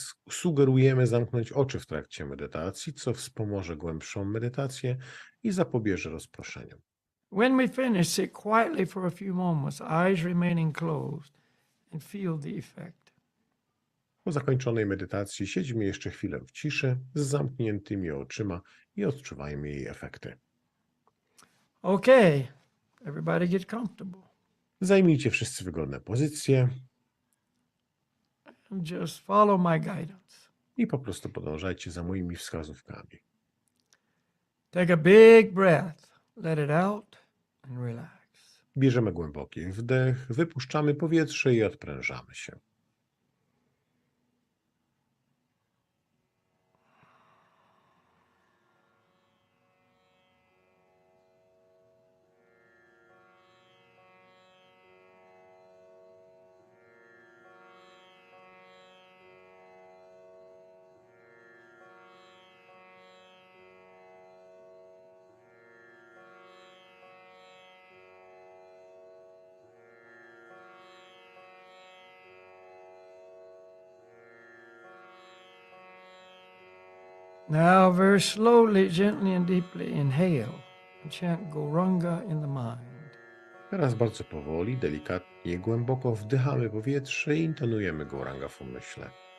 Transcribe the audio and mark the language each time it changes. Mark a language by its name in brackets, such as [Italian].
[Polish] Sugerujemy zamknąć oczy w trakcie medytacji, co wspomoże głębszą medytację i zapobieże rozproszeniu. [English] When we finish, sit quietly for a few moments, eyes remaining closed, and feel the effect. [Polish] Po zakończonej medytacji siedźmy jeszcze chwilę w ciszy z zamkniętymi oczyma i odczuwajmy jej efekty. [English] Okay, everybody get comfortable. [Polish] Zajmijcie wszyscy wygodne pozycje [English] And just follow my guidance. [Polish] i po prostu podążajcie za moimi wskazówkami. [English] Take a big breath, let it out, and relax. [Polish] Bierzemy głęboki wdech, wypuszczamy powietrze i odprężamy się. [English] Now, very slowly, gently, and deeply inhale and chant Gauranga in the mind. [Polish] Teraz bardzo powoli, delikatnie, głęboko wdychamy powietrze i intonujemy Gauranga w umyśle.